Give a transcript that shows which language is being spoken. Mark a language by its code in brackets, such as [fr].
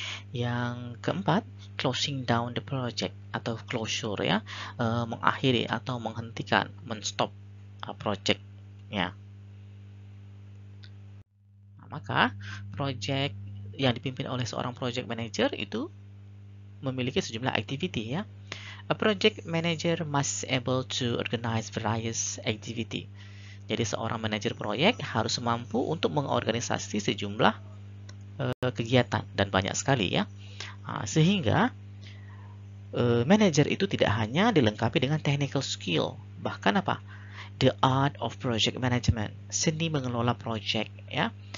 [id] Yang keempat, [en] closing down the project [id] atau closure ya, mengakhiri atau menghentikan, menstop project-nya. Nah, maka project yang dipimpin oleh seorang project manager itu memiliki sejumlah activity ya. [en] A project manager must able to organize various activity. [id] Jadi seorang manajer proyek harus mampu untuk mengorganisasi sejumlah kegiatan dan banyak sekali ya. Sehingga manajer itu tidak hanya dilengkapi dengan technical skill, bahkan apa? [en] The art of project management, [id] seni mengelola project ya.